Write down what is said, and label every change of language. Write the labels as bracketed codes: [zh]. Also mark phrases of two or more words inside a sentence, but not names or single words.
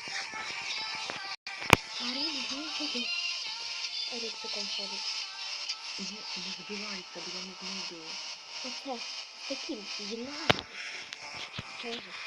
[ru] Рюкзаком ходит. [uk] збивається, бо я не знайду. Оце з таким гімназом. [ru] Тоже.